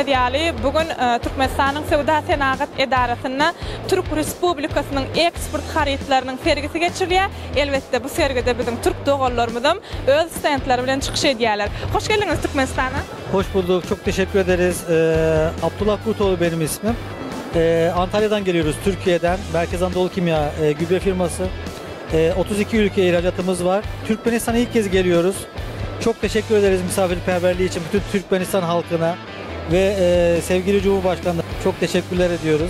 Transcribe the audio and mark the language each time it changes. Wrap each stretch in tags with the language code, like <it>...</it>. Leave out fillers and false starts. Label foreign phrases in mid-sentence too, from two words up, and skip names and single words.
<tk>diýäli bugün Türkmenistanyň Sewda Senagat Edarasyna Türk Respublikasynyň eksport haritlarynyň sergisi geçirilýär. Elbetde bu sergide bizim Türk dogallarymyzam öz standlary bilen çykyş edýärler. Hoş geldiňiz Türkmenistana.</tk> <tr>Hoş bulduk. Çok teşekkür ederiz. Abdullah Kurtoğlu benim ismim. Antalya'dan geliyoruz. Türkiye'den. Merkez Anadolu Kimya gübre firması. 32 ülke ihracatımız var. Türkmenistan'a ilk kez geliyoruz. Çok teşekkür ederiz misafirperverliği için bütün Türkmenistan halkına ve sevgili Cumhurbaşkanı'na çok teşekkürler ediyoruz.</tr>